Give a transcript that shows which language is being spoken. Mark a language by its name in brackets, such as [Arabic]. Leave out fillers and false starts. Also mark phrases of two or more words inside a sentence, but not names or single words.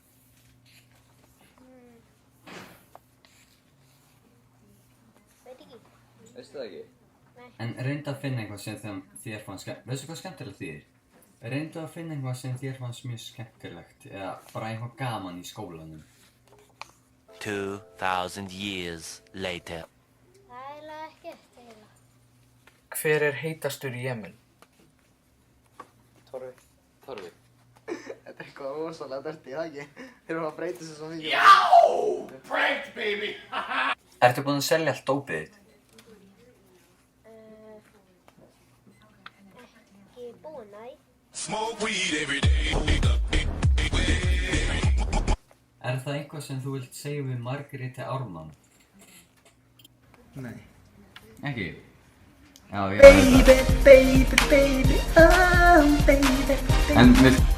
[Icelandic] Veit ekki. Veistu það ekki? En reyndu að finna eitthvað sem þér fannst skemmtilegt. Veistu hvað skemmtilegt þýðir? Reyndu að finna eitthvað sem þér fannst mjög skemmtilegt eða bara eitthvað gaman í skólanum. [English] 2,000 years later. [Icelandic] Það er eiginlega ekkert eiginlega. Hver er heitastur í Jemen? Torfi. Torfi. Þetta er eitthvað rosalega dörti, það ekki? Þeir eru að breyta þessu svo mikið. [English] Pranked, baby! [Icelandic] Ertu búinn að selja allt dópið þitt? Ekki búin, næ. [English] Smoke weed every day. [Icelandic] Er það eitthvað sem þú vilt segja við Margréti Ármann? Nei. Ekki? Já, ég... [English] Baby, oh baby. [Icelandic] En við...